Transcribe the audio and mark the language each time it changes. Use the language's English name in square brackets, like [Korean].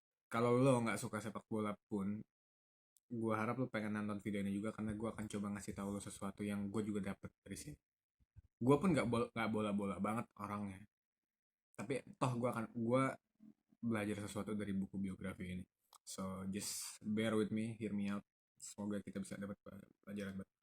[Indonesian] Kalau lo nggak suka sepak bola pun, gue harap lo pengen nonton video ini juga, karena gue akan coba ngasih tahu lo sesuatu yang gue juga dapet dari sini. Gue pun nggak bola-bola banget orangnya, tapi toh gue belajar sesuatu dari buku biografi ini. [English] So just bear with me, hear me out. [Indonesian] Semoga kita bisa dapat pelajaran.